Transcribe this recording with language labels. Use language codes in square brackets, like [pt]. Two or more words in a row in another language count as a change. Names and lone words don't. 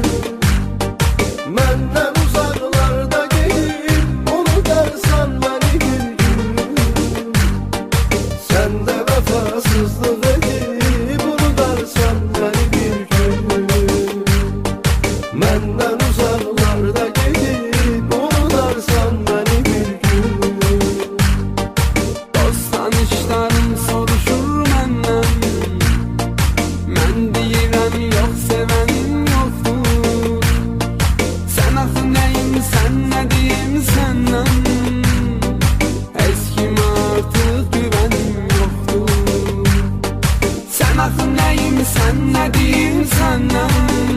[tr] Menden uzaklarda gelip unutarsan beni bir gün. Sen de vefasızlık edip unutarsan beni bir gün. Menden uzaklarda gelip unutarsan beni bir gün. [az] Dost tanışlarım soruşur menden. Mən deyirəm yox sevenim yoktur. Sen axı neyim sen ne diyeyim senden. Heç kimə artıq güvenim yoktur. Sen axı neyim sen ne diyeyim senden.